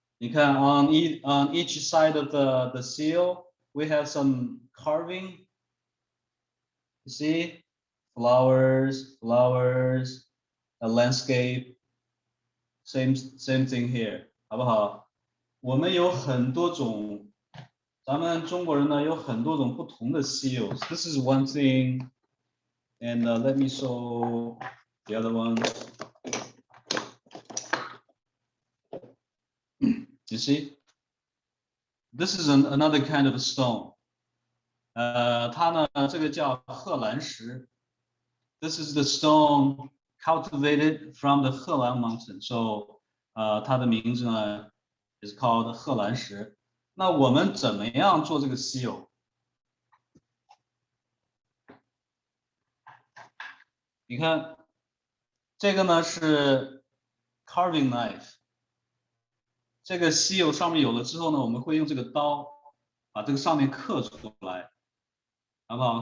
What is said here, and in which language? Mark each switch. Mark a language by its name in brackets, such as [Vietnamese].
[English] 你看 on each side of the seal, we have some carving. You see, flowers, a landscape. Same thing here，好不好？ [Chinese] 我们有很多种，咱们中国人呢有很多种不同的 seals. [English] This is one thing, and let me show the other one. You see, this is another kind of stone. [Chinese] 它呢，这个叫贺兰石。 [English] This is the stone cultivated from the Helan mountain. [Chinese] So, 它的名字呢 is called 贺兰石。那我们怎么样做这个 seal？你看，这个呢是 carving knife， 这个稀有上面有了之后呢，我们会用这个刀把这个上面刻出来，好不好？